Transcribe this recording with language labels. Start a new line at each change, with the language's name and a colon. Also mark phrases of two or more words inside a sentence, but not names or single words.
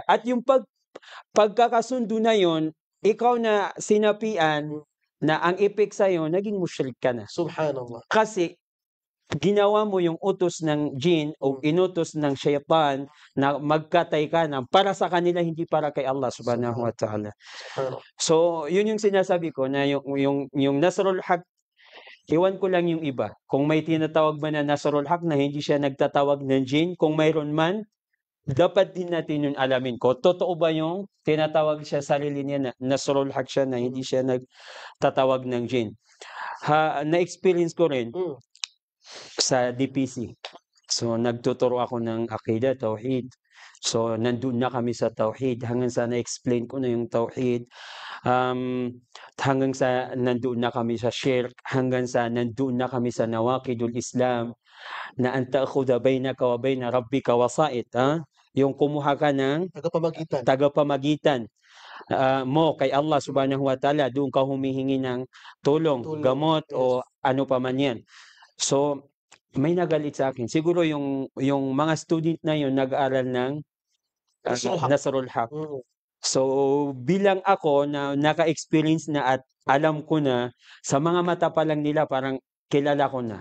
Filipino: At yung pagkakasundo na yon, ikaw na sinapian na ang epek sa'yo, naging musyrik ka na. Subhanallah. Kasi ginawa mo yung utos ng jinn o inutos ng syaitan na magkatay ka na para sa kanila, hindi para kay Allah
Arabic: سبحانه وتعالى.
Filipino: Subhanallah. So, yun yung sinasabi ko na yung Nasrul Haq, iwan ko lang yung iba. Kung may tinatawag ba na Nasrul Haq na hindi siya nagtatawag ng jinn, kung mayroon man, dapat din natin yung alamin ko. Totoo ba yung tinatawag siya sarili niya na Nasrul Haq siya na hindi siya nagtatawag ng jinn? Na-experience ko rin Mm. sa DPC. So, nagtuturo ako ng Aqidah, Tauhid. So, nandun na kami sa Tauhid. Hanggang sa na-explain ko na yung Tauhid. Hanggang sa nandun na kami sa Shirk. Hanggang sa nandun na kami sa Nawaqidul Islam.
Arabic: Na أنت أخذ بينك وبين ربك وسائط.
Filipino: Yung kumuha ka ng Tagapamagitan. tagapamagitan mo kay Allah
Arabic: سبحانه وتعالى.
Filipino: Doon ka humihingi ng tulong, gamot o ano pa man yan. So, may nagalit sa akin. Siguro yung mga student na yun nag-aaral ng Nasrul Haq. Mm. So, bilang ako na naka-experience na at alam ko na, sa mga mata pa lang nila parang kilala ko na.